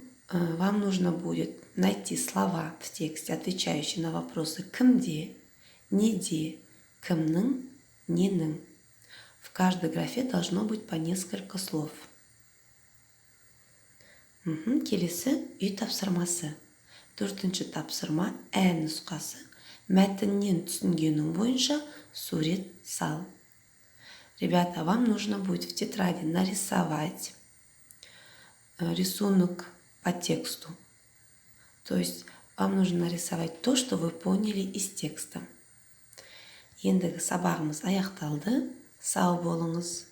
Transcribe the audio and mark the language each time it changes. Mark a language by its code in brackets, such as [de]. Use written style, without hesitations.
[ru] Вам нужно будет найти слова в тексте, отвечающие на вопросы кімде, неде, кімнің, ненің. В каждой графе должно быть по несколько слов. [kk] Келесі үй тапсырмасы. Төртінші тапсырма Ә нұсқасы. Мәтіннен түсінгенің бойынша сурет сал. [ru] Ребята, вам нужно будет в тетради нарисовать рисунок по тексту. То есть вам нужно нарисовать то, что вы поняли из текста. [kk] Ендігі сабағымыз аяқталды. Сау болыңыз.